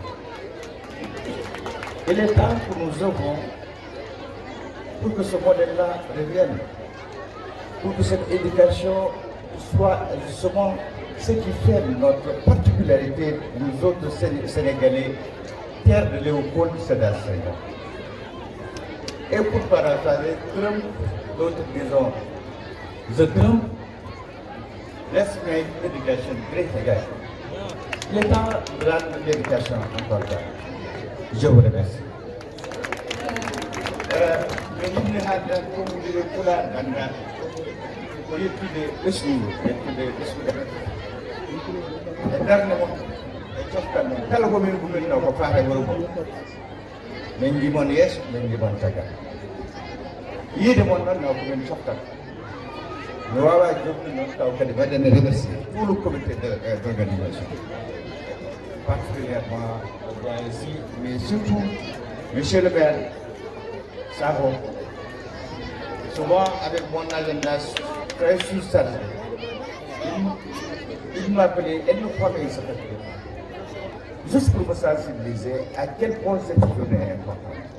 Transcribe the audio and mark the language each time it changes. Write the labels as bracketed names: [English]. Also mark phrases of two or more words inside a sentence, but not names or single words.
[French] Il est temps que nous œuvrons pour que ce modèle-là revienne, pour que cette éducation soit justement ce qui fait notre particularité, nous autres Sénégalais, terre de Léopold Sédar Senghor. Et pour paraphraser Trump, d'autres disons, [English] The Trump, let's make education great again. [French] Il est temps de rendre l'éducation importante. Je vous remercie. [Fula] kala ko min gumino ko faare wuro ko min jimon yeeso min jimon taga yiide mon noon naw ko min softan mi wawa jokki noon taw kadi waɗene [French] remercier tout le comité d'organisation particulièrement ici mais surtout monsieur le maire Sakho souvent avec mon agenda très surchargé il m'appelait une fois mais il s'appelait juste pour me sensibiliser à quel point cette journée est importante.